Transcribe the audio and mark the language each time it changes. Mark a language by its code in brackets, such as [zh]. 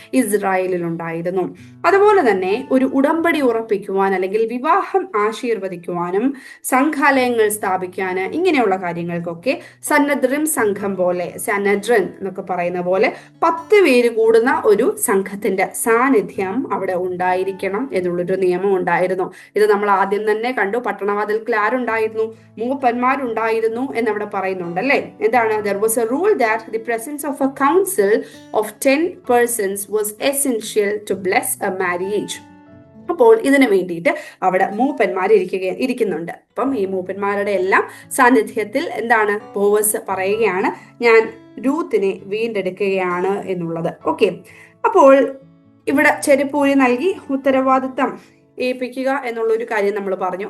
[ml] ഇസ്രായേലിൽ ഉണ്ടായിരുന്നു. അതുപോലെ തന്നെ ഒരു ഉടമ്പടി ഉറപ്പിക്കുവാൻ അല്ലെങ്കിൽ വിവാഹം ആശീർവദിക്കുവാനും സംഘാലയങ്ങൾ സ്ഥാപിക്കാന് ഇങ്ങനെയുള്ള കാര്യങ്ങൾക്കൊക്കെ സന്നദ്രം സംഘം പോലെ, സന്നദ്രൻ എന്നൊക്കെ പറയുന്ന പോലെ 10 പേര് കൂടുന്ന ഒരു സംഘത്തിന്റെ സാന്നിധ്യം അവിടെ ഉണ്ടായിരിക്കണം എന്നുള്ളൊരു നിയമം ഉണ്ടായിരുന്നു. ഇത് നമ്മൾ ആദ്യം തന്നെ കണ്ടു. പട്ടണവാതിൽക്കൽ ആരുണ്ടായിരുന്നു? മൂപ്പന്മാരുണ്ടായിരുന്നു എന്നവിടെ പറയുന്നുണ്ട് അല്ലെ. എന്താണ്? [en] there was a rule that the presence of a council of 10 persons was essential to bless a marriage. [ml] അപ്പോൾ ഇതിനു വേണ്ടിയിട്ട് അവിടെ മൂപ്പന്മാർ ഇരിക്കുന്നുണ്ട്. അപ്പം ഈ മൂപ്പന്മാരുടെ എല്ലാം സാന്നിധ്യത്തിൽ എന്താണ് ബോവസ് പറയുകയാണ്, ഞാൻ രൂത്തിനെ വീണ്ടെടുക്കുകയാണ് എന്നുള്ളത്. ഓക്കെ, അപ്പോൾ ഇവിടെ ചെരുപ്പൂരി നൽകി ഉത്തരവാദിത്തം ഏൽപ്പിക്കുക എന്നുള്ള ഒരു കാര്യം നമ്മൾ പറഞ്ഞു.